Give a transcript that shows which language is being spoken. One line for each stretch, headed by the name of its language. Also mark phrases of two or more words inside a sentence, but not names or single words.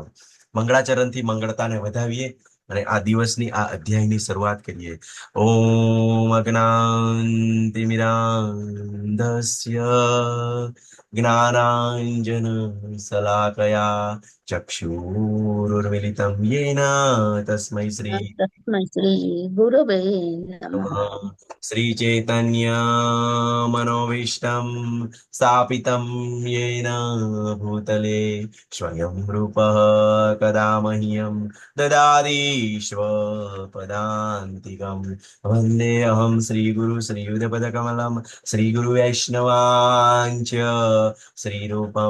Gujarati: મંગળાચરણથી મંગળતાને વધાવીએ અને આ દિવસની આ અધ્યાયની શરૂઆત કરીએ.
Sanskrit: ઓમ અજ્ઞાનતિમિરાન્ધસ્ય જ્ઞાનાંજન શલાકયા ચક્ષુરુર્મિલિतं येन तस्मै श्री તસ્મૈ શ્રી ગુરવે નમઃ. श्री चैतन्य मनोभीष्टं स्थापितं येन भूतले स्वयं रूपः कदा मह्यं ददाति स्वपदान्तिकं वन्देऽहं श्रीगुरु श्रीयुतपदकमलं श्रीगुरुवैष्णवाञ्च श्रीरूपं